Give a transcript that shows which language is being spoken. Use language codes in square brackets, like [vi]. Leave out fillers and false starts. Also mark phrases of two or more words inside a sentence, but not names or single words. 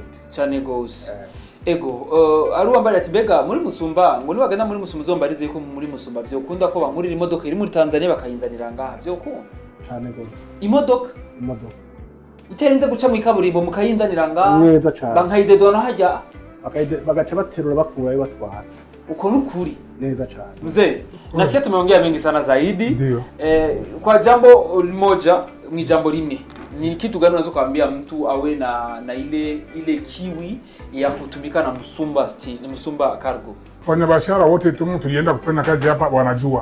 [rn] cyane gose ego ari uwambara ati mbega muri Musumba ngo nibagana muri Musumba uzombarize ko muri Musumba byo kunda ko bankurira imodoka iri muri Tanzania bakayinzanira ngaha byo ko cyane gose imodoka iterenze guca mu ikaburimbo mukayinzanira ngaha neza cyane bankayidedona hajya bagaca baterura bakurayo batwara uko nukuri neza cyane [sw] mzee nasikia tumeongea mengi sana zaidi kwa jambo moja ni jambo limwe ni kitu gani unaweza kuambia mtu awe na ile kiwi ya kutumika na Musumba Cargo? Wafanyabiashara wote tulienda kufanya kazi hapa wanajua.